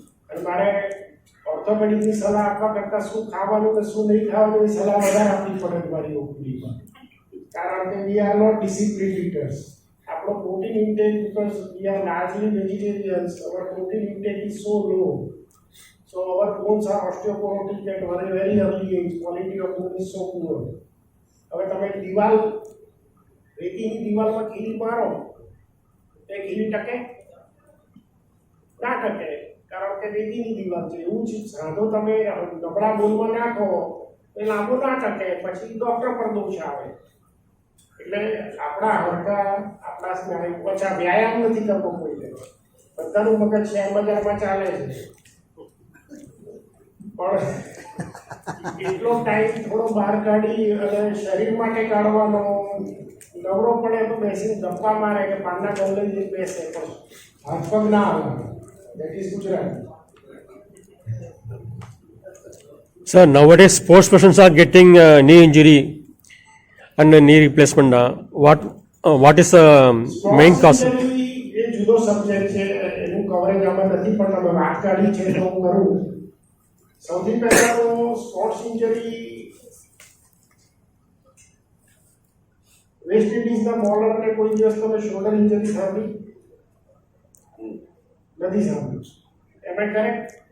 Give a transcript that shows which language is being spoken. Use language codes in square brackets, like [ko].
[gu] અને મારે ઓર્થોપેડિકની સલાહ આપવા કરતાં શું ખાવાનું કે શું નહીં ખાવાનું એ સલાહ વધારે આપવી પડે મારી ઓપીડીમાં. કારણ કે [en] We are not discipline eaters. [gu] આપણો [en] Protein intake because we are largely vegetarians, our protein intake is so low. So our bones are osteoporotic at very early age. Quality of bone is so poor. [gu] હવે તમે દિવાલ રેતીની દિવાલમાં ખીલી મારો તે ખીલી ટકે ના ટકે, કારણ કે રેતીની દિવાલ છે. એવું જ સાંધો તમે નબળા બોલમાં નાખો એ લાંબો ના ટકે, પછી ડૉક્ટર પર દોષ આવે. એટલે આપણા હાડકા, આપણા સ્નાયુ પાછા વ્યાયામ નથી કરવો કોઈ, બધાનું મગજ શેર બજારમાં ચાલે છે. પણ એટલો ટાઈમ થોડો બહાર કાઢી અને શરીર માટે કાઢવાનો, નવરો પડે તો બેસીને ગપ્પા મારે કે પાનના ગલ્લે જ બેસે, પણ હાથ પગ ના આવે. [en] That is Gujarati. Sir, nowadays sports persons are getting knee injury and knee replacement. What is the main cause? [gu] એ જુદો સબ્જેક્ટ છે, એનું કવરેજ આમાં નથી, પણ તમે વાત કાઢી છે તો હું કરું. સૌથી પહેલા તો સ્પોર્ટ્સ ઇન્જરી વેસ્ટ ઇન્ડિઝના બોલરને કોઈ દિવસ તમે શોલ્ડર ઇન્જરી સાંભળી નથી સાંભળ્યું? [en] Am I correct?